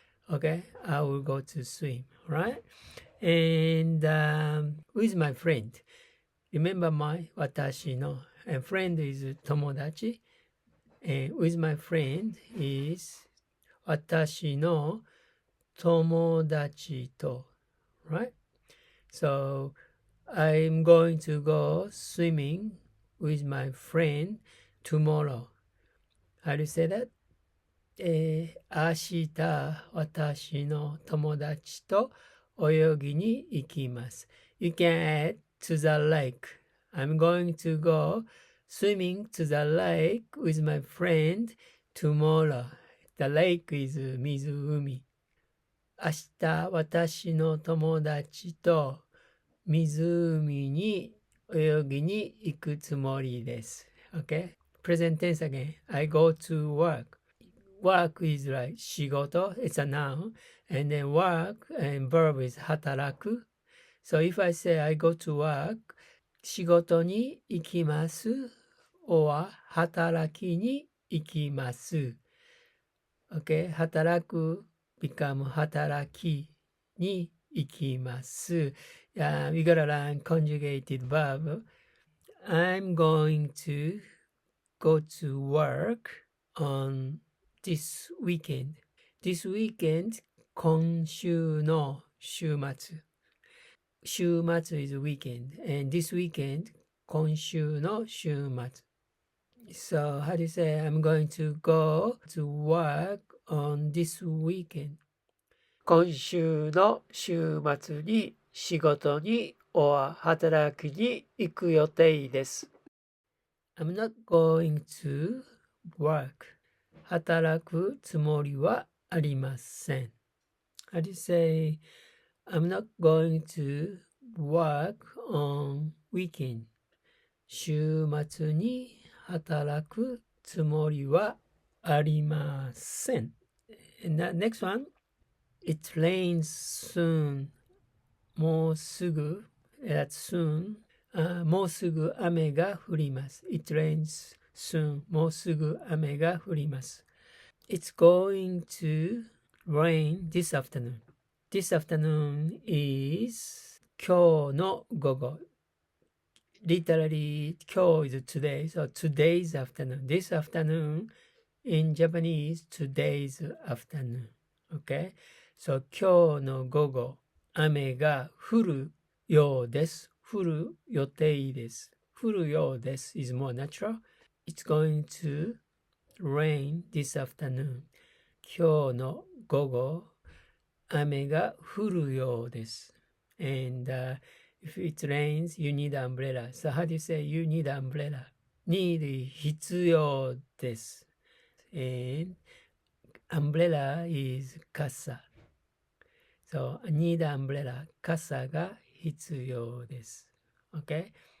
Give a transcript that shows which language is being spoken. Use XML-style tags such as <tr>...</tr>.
<en>Okay, I will go to swim, right? And with my friend, remember my 私の and friend is 友達 and with my friend is</en> <ja>私の友達と</ja> <en>right? So I'm going to go swimming with my friend tomorrow. How do you say that?</en> <ja>明日私の友達と泳ぎに行きます。</ja> <en>You can add to the lake. I'm going to go swimming to the lake with my friend tomorrow. The lake is 湖。</en> <ja>明日私の友達と湖に泳ぎに行くつもりです。</ja> <en>Okay? Present tense again. I go to work.Work is like 仕事, it's a noun, and then work and verb is 働く. So if I say I go to work,</en> <ja>仕事に行きます</ja> <en>or</en> <ja>働きに行きます。</ja> <en>Okay, 働く become</en> <ja>働きに行きます。</ja> <en>Yeah, we gotta learn conjugated verb. I'm going to go to work on this weekend. This weekend,</en> <ja>今週の週末。</ja> <en>週末 is weekend. And this weekend,</en> <ja>今週の週末。</ja> <en>So, how do you say, I'm going to go to work on this weekend?</en> <ja>今週の週末に仕事に or 働きに行く予定です。</ja> <en>I'm not going to work.</en> <ja>働くつもりはありません。</ja> <en>How do you say I'm not going to work on weekend?</en> <ja>週末に働くつもりはありません。</ja> <en>And the next one, it rains soon.</en> <ja>もうすぐ、</ja> <en>that's soon.</en> <ja>もうすぐ雨が降ります。</ja> <en>It rains soon.</en> <ja>もうすぐ雨が降ります。</ja> <en>It's going to rain this afternoon. This afternoon is</en> <ja>今日の午後。</ja> <en>Literally, 今日 is today. So today's afternoon. This afternoon in Japanese, today's afternoon. Okay?</en> <ja>So 今日の午後、雨が降るようです。降る予定です。降るようです</ja> <en>is more natural. It's going to rain this afternoon.</en> <ja>今日の午後、雨が降るようです。</ja> <en>And if it rains, you need an umbrella. So how do you say you need an umbrella? Need</en> <ja>必要です。</ja> <en>And umbrella is 傘。 So need an umbrella.</en> <ja>傘が必要です。</ja> <en>Okay?</en>